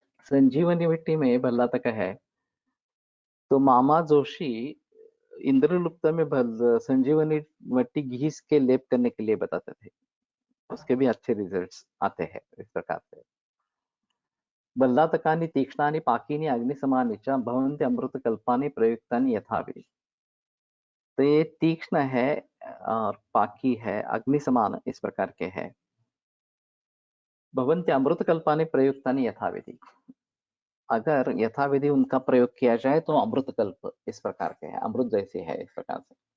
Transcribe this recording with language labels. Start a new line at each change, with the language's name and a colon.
Hindi: संजीवनी मिट्टी में भल्लातक है, तो मामा जोशी इंद्रलुप्त में संजीवनी मिट्टी घीस के लेप करने के लिए बताते थे, उसके भी अच्छे रिजल्ट्स आते हैं इस प्रकार से।
Sanskrit: बल्लातकानि तीक्ष्णानि पाकीनि अग्निसमानि च भवन्ति अमृतकल्पानि प्रयुक्तानि यथाविधि।
Hindi: तो ये तीक्ष्ण है और पाकी है, अग्नि समान इस प्रकार के है।
Sanskrit: भवन्ति अमृतकल्पानि प्रयुक्तानि यथाविधि,
Hindi: अगर यथाविधि उनका प्रयोग किया जाए तो अमृतकल्प इस प्रकार के है, अमृत जैसे है इस प्रकार से।